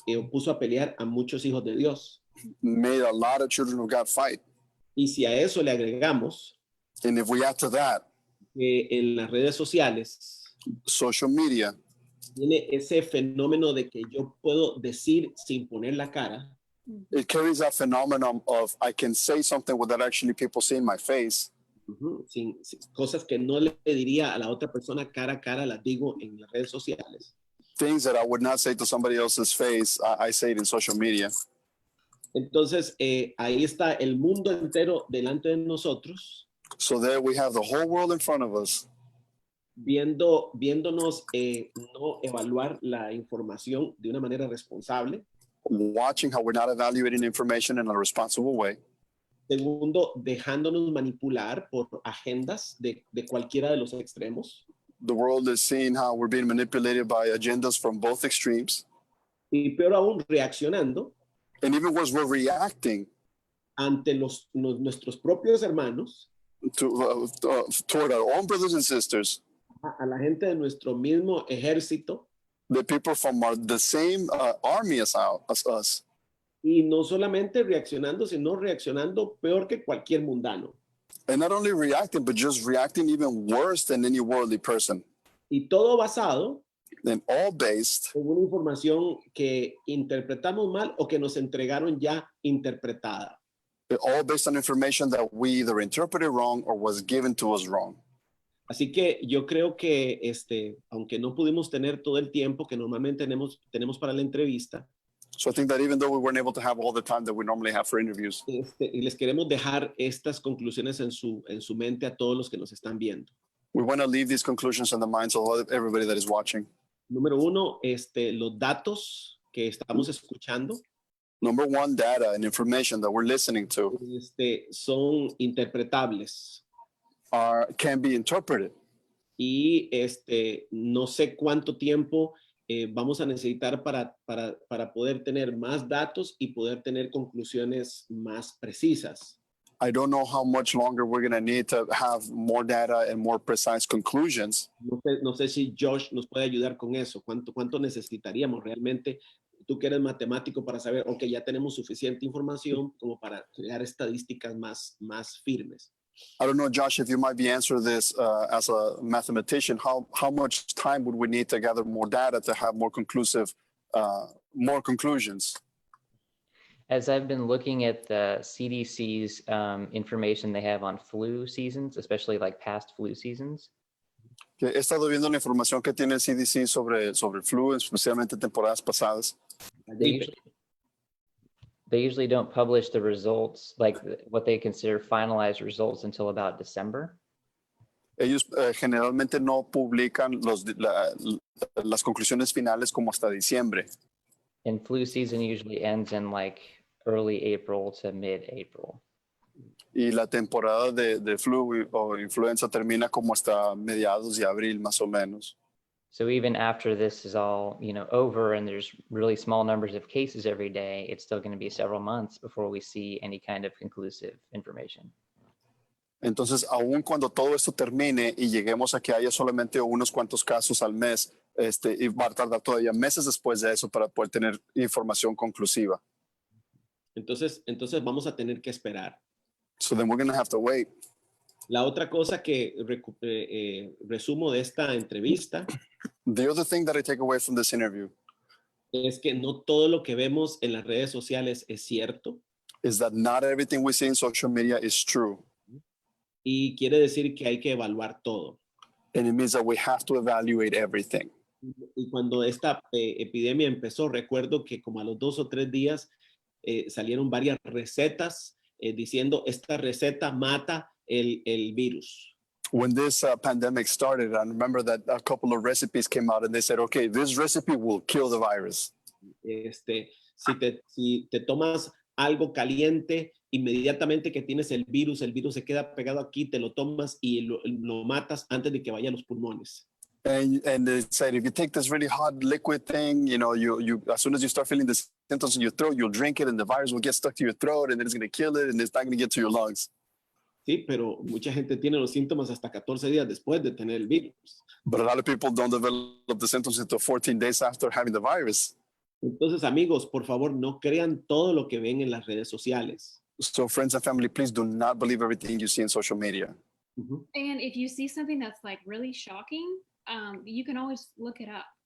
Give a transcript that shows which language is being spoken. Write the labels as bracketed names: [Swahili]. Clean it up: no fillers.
[Spanish] puso a pelear a muchos hijos de Dios. [English] made a lot of children of God fight. [Spanish] Y si a eso le agregamos [English] And if we add to that, [Spanish] que en las redes sociales [English] social media, [Spanish] tiene ese fenómeno de que yo puedo decir sin poner la cara, [English] it carries that phenomenon of I can say something without actually people seeing my face. [Spanish] sin cosas que no le diría a la otra persona cara a cara, las digo en las redes sociales. [English] Things that I would not say to somebody else's face, I say it in social media. [Spanish] Entonces, ahí está el mundo entero delante de nosotros, [English] So there we have the whole world in front of us, [Spanish] viéndonos no evaluar la información de una manera responsable. [English] watching how we're not evaluating information in a responsible way. [Spanish] Segundo, dejándonos manipular por agendas de cualquiera de los extremos. [English] The world is seeing how we're being manipulated by agendas from both extremes. [Spanish] Y peor aún, reaccionando [English] And even worse, we're reacting [Spanish] ante nuestros propios hermanos, [English] toward our own brothers and sisters, [Spanish] a la gente de nuestro mismo ejército, [English] the people from the same army as us. [Spanish] y no solamente reaccionando, sino reaccionando peor que cualquier mundano. [English] And not only reacting, but just reacting even worse than any worldly person. [Spanish] Y todo basado [English] And all based [Spanish] en una información que interpretamos mal o que nos entregaron ya interpretada. [English] on information that we either interpreted wrong or was given to us wrong. [Spanish] Así que yo creo que, aunque no pudimos tener todo el tiempo que normalmente tenemos para la entrevista, [English] So I think that even though we weren't able to have all the time that we normally have for interviews, [Spanish] y les queremos dejar estas conclusiones en su mente a todos los que nos están viendo. [English] we want to leave these conclusions in the minds of everybody that is watching. [Spanish] Número uno, los datos que estamos escuchando [English] Number one, data and information that we're listening to [Spanish] son interpretables [English] can be interpreted. [Spanish] y no sé cuánto tiempo vamos a necesitar para poder tener más datos y poder tener conclusiones más precisas. [English] I don't know how much longer we're going to need to have more data and more precise conclusions. [Spanish] No sé si Josh nos puede ayudar con eso. ¿Cuánto necesitaríamos realmente? Tú que eres matemático para saber, ok, ya tenemos suficiente información como para crear estadísticas más firmes. [English] I don't know, Josh, if you might be answering this as a mathematician, how much time would we need to gather more data to have more conclusive, more conclusions? As I've been looking at the CDC's information they have on flu seasons, especially like past flu seasons, [Spanish] He estado viendo la información que tiene el CDC sobre el flu, especialmente temporadas pasadas. [English] they usually don't publish the results, like what they consider finalized results, until about December. [Spanish] Ellos generalmente no publican las conclusiones finales como hasta diciembre. [English] And flu season usually ends in like early April to mid-April. [Spanish] Y la temporada de flu o influenza termina como hasta mediados de abril, más o menos. [English] So even after this is all, over and there's really small numbers of cases every day, it's still going to be several months before we see any kind of conclusive information. [Spanish] Entonces, aun cuando todo esto termine y lleguemos a que haya solamente unos cuantos casos al mes, y va a tardar todavía meses después de eso para poder tener información conclusiva. Entonces vamos a tener que esperar. [English] So then we're going to have to wait. [Spanish] La otra cosa que resumo de esta entrevista [English] The other thing that I take away from this interview [Spanish] es que no todo lo que vemos en las redes sociales es cierto [English] is that not everything we see in social media is true. [Spanish] y quiere decir que hay que evaluar todo. [English] And it means that we have to evaluate everything. [Spanish] Y cuando esta epidemia empezó, recuerdo que como a los 2 o 3 días salieron varias recetas diciendo esta receta mata el virus. [English] When this pandemic started, I remember that a couple of recipes came out and they said, okay, this recipe will kill the virus. [Spanish] Si te tomas algo caliente, inmediatamente que tienes el virus se queda pegado aquí, te lo tomas y lo matas antes de que vaya a los pulmones. [English] And they said, if you take this really hot liquid thing, you know, you as soon as you start feeling the symptoms in your throat, you'll drink it and the virus will get stuck to your throat and then it's going to kill it and it's not going to get to your lungs. [Spanish] Sí, pero mucha gente tiene los síntomas hasta 14 días después de tener el virus. [English] But a lot of people don't develop the symptoms until 14 days after having the virus. [Spanish] Entonces, amigos, por favor, no crean todo lo que ven en las redes sociales. [English] So friends and family, please do not believe everything you see in social media. And if you see something that's like really shocking, you can always look it up.